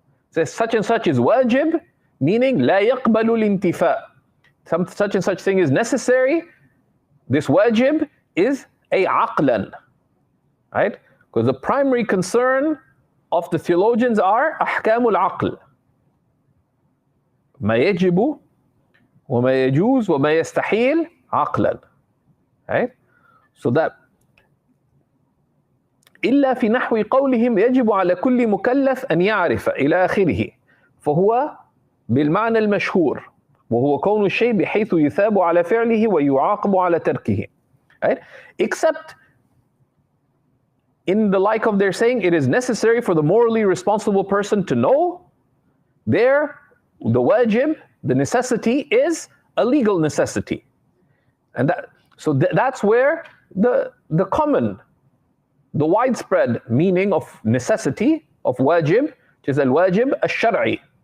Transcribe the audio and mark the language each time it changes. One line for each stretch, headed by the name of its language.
English: It says such and such is wajib, meaning
Arabic: لا يقبل الانتفاء.
English: Such and such thing is necessary. This wajib is a aqlan, right? Because the primary concern of the theologians are
Arabic: أحكام العقل. ما يجب وما يجوز وما يستحيل عقلا, right? So that إلا في نحو قولهم يجب على كل مكلف أن يعرف إلى آخره فهو بالمعنى المشهور وهو كون الشيء بحيث يثاب على فعله ويعاقب على تركه, right?
English: Except in the like of their saying, it is necessary for the morally responsible person to know. There, the wajib, the necessity, is a legal necessity. And that's where the common, the widespread meaning of necessity, of wajib, which is al-wajib al-shar'i.